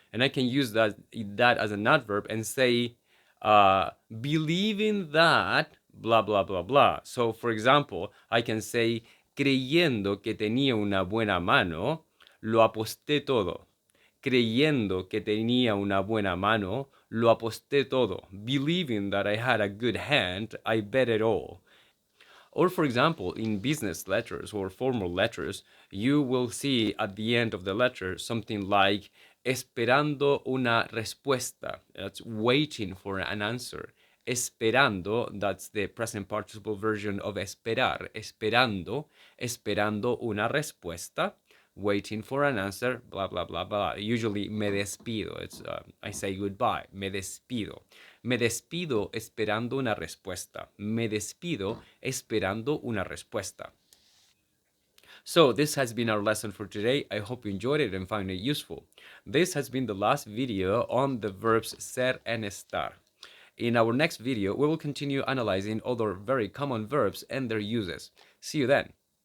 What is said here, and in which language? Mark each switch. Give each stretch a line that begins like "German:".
English: And I can use that as an adverb and say, believing that, blah, blah, blah, blah. So, for example, I can say,
Spanish: creyendo que tenía una buena mano, lo aposté todo. Creyendo que tenía una buena mano, Lo aposté todo.
English: Believing that I had a good hand, I bet it all. Or, for example, in business letters or formal letters, you will see at the end of the letter something like
Spanish: esperando una respuesta.
English: That's waiting for an answer.
Spanish: Esperando,
English: that's the present participle version of esperar.
Spanish: Esperando, esperando una respuesta,
English: waiting for an answer, blah, blah, blah, blah. Usually
Spanish: me despido.
English: I say goodbye.
Spanish: Me despido. Me despido esperando una respuesta. Me despido esperando una respuesta.
English: So this has been our lesson for today. I hope you enjoyed it and found it useful. This has been the last video on the verbs ser and estar. In our next video, we will continue analyzing other very common verbs and their uses. See you then.